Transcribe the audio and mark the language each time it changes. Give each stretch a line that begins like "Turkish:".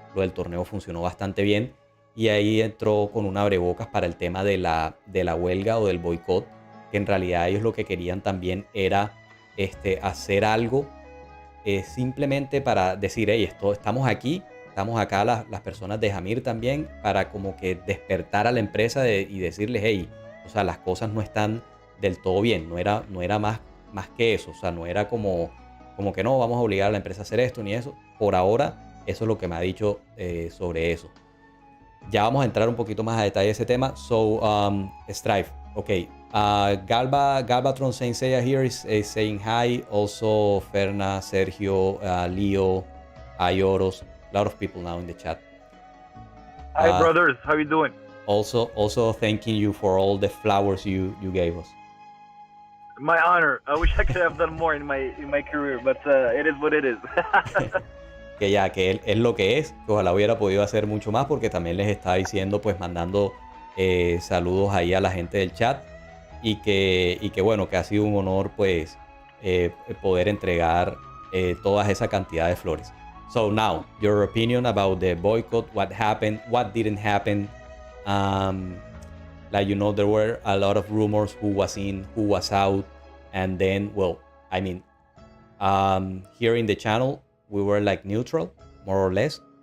Spanish: Lo del torneo funcionó bastante bien y ahí entró con un abrebocas para el tema de la huelga o del boicot, que en realidad ellos lo que querían también era hacer algo simplemente para decir, hey, estamos acá las personas de Jamir también, para como que despertar a la empresa y decirles, hey, o sea, las cosas no están del todo bien, no era más que eso, o sea, no era como que no, vamos a obligar a la empresa a hacer esto ni eso. Por ahora, eso es lo que me ha dicho sobre eso. Ya vamos a entrar un poquito más a detalle de ese tema.
English: So, STRIFE, okay. Galvatron saying Seiya here is saying hi. Also, Ferna, Sergio, Leo, Ayoros, a lot of people now in the chat. Hi, brothers. How you doing? Also thanking you for all the flowers you gave us. My honor. I wish I could have done more in my career, but it is what it is.
Spanish: que es lo que es, que ojalá hubiera podido hacer mucho más, porque también les estaba diciendo, pues mandando saludos ahí a la gente del chat y que bueno, que ha sido un honor pues poder entregar toda esa cantidad de flores.
English: So now, your opinion about the boycott, what happened, what didn't happen. Like, you know, there were a lot of rumors who was in, who was out, and then, well, I mean, here in the channel, we were like neutral, more or less.